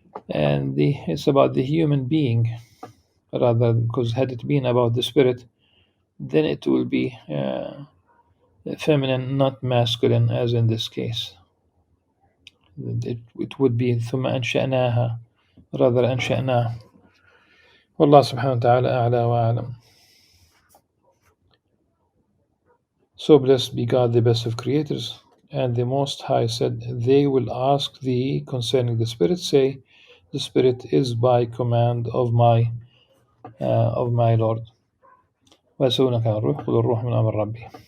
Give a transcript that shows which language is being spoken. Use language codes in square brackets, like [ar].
[en] And it's about the human being, rather, because had it been about the spirit, then it will be feminine, not masculine, as in this case. It would be [ar] ثم أنشأناها [en] rather [ar] أنشأناه. والله سبحانه وتعالى أعلى وأعلم. [en] So blessed be God, the best of creators. And the Most High said, they will ask thee concerning the Spirit, say, the Spirit is by command of my Lord. [ar] ويسألونك عن الروح قل الروح من أمر ربي.